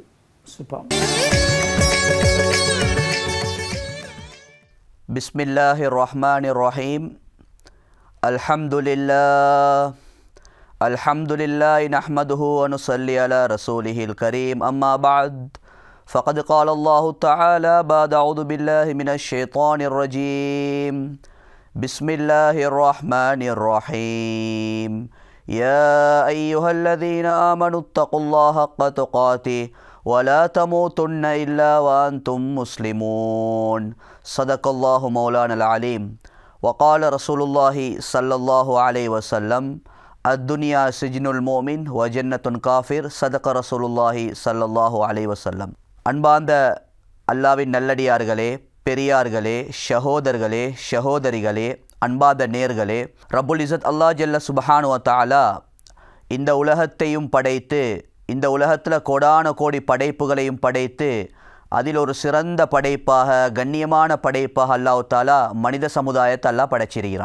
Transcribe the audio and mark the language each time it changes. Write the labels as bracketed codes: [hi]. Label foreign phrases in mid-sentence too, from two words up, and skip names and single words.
[ta] சுபம். [ar] بسم الله الرحمن الرحيم. الحمد لله نحمده ونصلي على رسوله الكريم. أما بعد. فقد قال الله تعالى بعد أعوذ بالله من الشيطان الرجيم. بسم الله الرحمن الرحيم. يا أيها الذين آمنوا اتقوا الله حق تقاته ولا تموتن إلا وأنتم مسلمون. صدق الله مولانا العليم. وقال رسول الله صلى الله عليه وسلم الدنيا سجن المؤمن وجنة الكافر. صدق رسول الله صلى الله عليه وسلم. [ta] அன்பார்ந்த அல்லாவின் நல்லடியார்களே, பெரியார்களே, சகோதரர்களே, சகோதரிகளே, அன்பார்ந்த நேர்களே, [ar] رب العزة الله جل سبحانه وتعالى [ta] இந்த உலகத்தையும் படைத்து, இந்த உலகத்தில் கோடான கோடி படைப்புகளையும் படைத்து, அதில் ஒரு சிறந்த படைப்பாக, கண்ணியமான படைப்பாக [ar] الله تعالى [ta] மனித சமுதாயத்தை அல்லாஹ் படைச்சிருக்கிறான்.